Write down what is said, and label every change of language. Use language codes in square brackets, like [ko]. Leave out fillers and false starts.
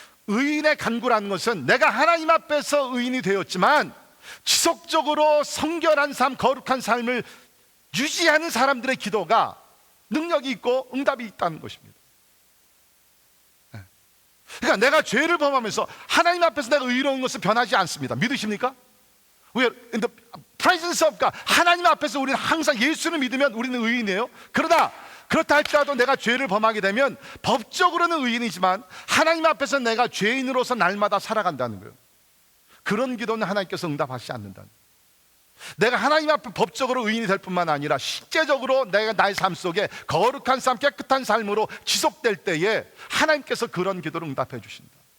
[ko] 의인의 간구라는 것은 내가 하나님 앞에서 의인이 되었지만 지속적으로 성결한 삶, 거룩한 삶을 유지하는 사람들의 기도가 능력이 있고 응답이 있다는 것입니다. 그러니까 내가 죄를 범하면서 하나님 앞에서 내가 의로운 것은 변하지 않습니다. 믿으십니까? [en] We are in the presence of God. [ko] 하나님 앞에서 우리는 항상 예수를 믿으면 우리는 의인이에요. 그렇다 할지라도 내가 죄를 범하게 되면 법적으로는 의인이지만 하나님 앞에서 내가 죄인으로서 날마다 살아간다는 거예요. 그런 기도는 하나님께서 응답하시지 않는다는 거예요. 내가 하나님 앞에 법적으로 의인이 될 뿐만 아니라 실제적으로 내가 나의 삶 속에 거룩한 삶, 깨끗한 삶으로 지속될 때에 하나님께서 그런 기도를 응답해 주신다.